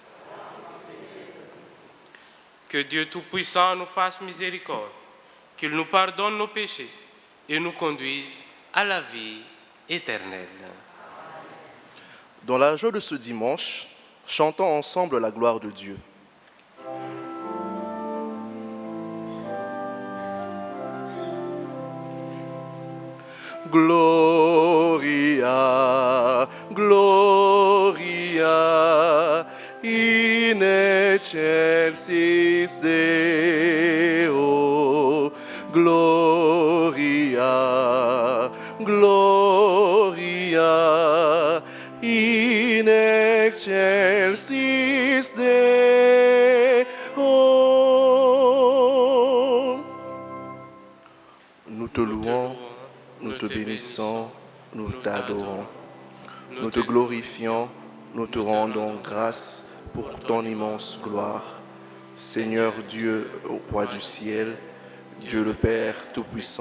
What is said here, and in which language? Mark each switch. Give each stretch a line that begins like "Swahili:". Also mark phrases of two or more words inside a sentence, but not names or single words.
French: Que Dieu Tout-Puissant nous fasse miséricorde, qu'il nous pardonne nos péchés et nous conduise à la vie éternelle. Dans la joie de ce dimanche, chantons ensemble la gloire de Dieu.
Latin: Gloria, Gloria, in excelsis Deo. Gloria, Gloria, in excelsis Deo.
French: Nous te louons, nous te bénissons, nous t'adorons. Nous te glorifions, nous te rendons grâce pour ton immense gloire. Seigneur Dieu, roi du ciel, Dieu le Père Tout-Puissant.